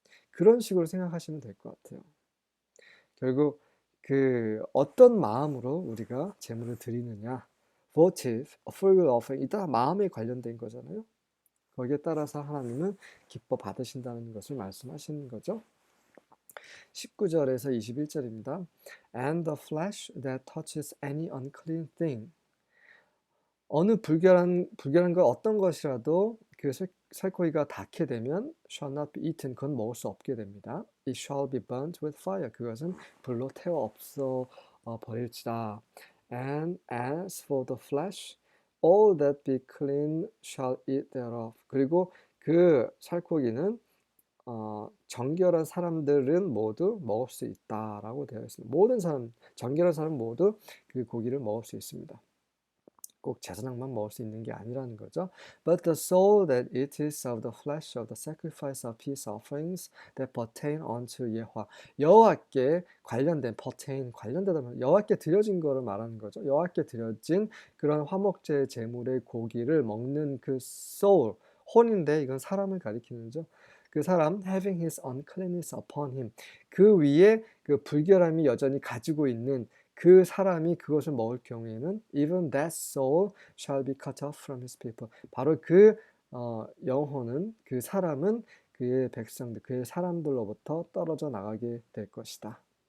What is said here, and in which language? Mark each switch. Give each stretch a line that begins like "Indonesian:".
Korean: 그런 식으로 생각하시면 될 것 같아요. 결국 어떤 마음으로 우리가 제물을 드리느냐,
English: votive, free will offering,
Korean: 이따 마음에 관련된 거잖아요. 거기에 따라서 하나님은 기뻐 받으신다는 것을 말씀하시는 거죠. 19절에서 21절입니다.
English: And the flesh that touches any unclean thing.
Korean: 어느 불결한 것 어떤 것이라도 그 살코기가 닿게 되면
English: shall not be eaten.
Korean: 그건 먹을 수 없게 됩니다.
English: It shall be burnt with fire.
Korean: 그것은 불로 태워 없어 버릴지라.
English: And as for the flesh, all that be clean shall eat thereof.
Korean: 그리고 그 살코기는 정결한 사람들은 모두 먹을 수 있다라고 되어 있습니다. 모든 사람, 정결한 사람 모두 그 고기를 먹을 수 있습니다. 꼭 제사장만 먹을 수 있는 게 아니라는 거죠.
English: But the soul that eateth of the flesh of the sacrifice of peace offerings that pertain unto 예화.
Korean: 여호와께 관련된 관련되다 여호와께 드려진 거를 말하는 거죠. 여호와께 드려진 그런 화목제 제물의 고기를 먹는 그 soul, 혼인데 이건 사람을 가리키는죠. 그 사람
English: having his uncleanness upon him.
Korean: 그 위에 그 불결함이 여전히 가지고 있는 그 사람이 그것을 먹을 경우에는
English: even that soul shall be cut off from his people.
Korean: 바로 그 영혼은 그 사람은 그의 백성들, 그의 사람들로부터 떨어져 나가게 될 것이다.